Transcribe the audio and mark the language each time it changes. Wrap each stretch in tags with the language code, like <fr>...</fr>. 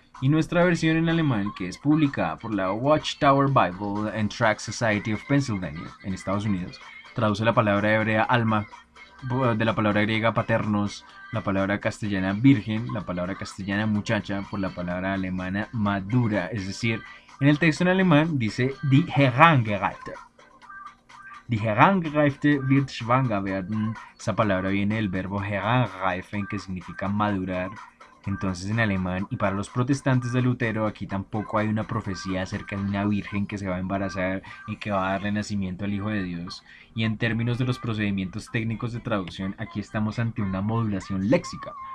<es>Y nuestra versión en alemán, que es publicada por la Watchtower Bible and Tract Society of Pennsylvania en Estados Unidos, traduce la palabra hebrea alma de la palabra griega paternos, la palabra castellana virgen, la palabra castellana muchacha por la palabra alemana madura. Es decir, en el texto en alemán dice</es> <de>die Herangereifte. Die Herangereifte wird schwanger werden.</de> <es>Esa palabra viene del verbo heranreifen, que significa madurar. Entonces en alemán, y para los protestantes de Lutero, aquí tampoco hay una profecía acerca de una virgen que se va a embarazar y que va a darle nacimiento al Hijo de Dios. Y en términos de los procedimientos técnicos de traducción, aquí estamos ante una modulación léxica.</es>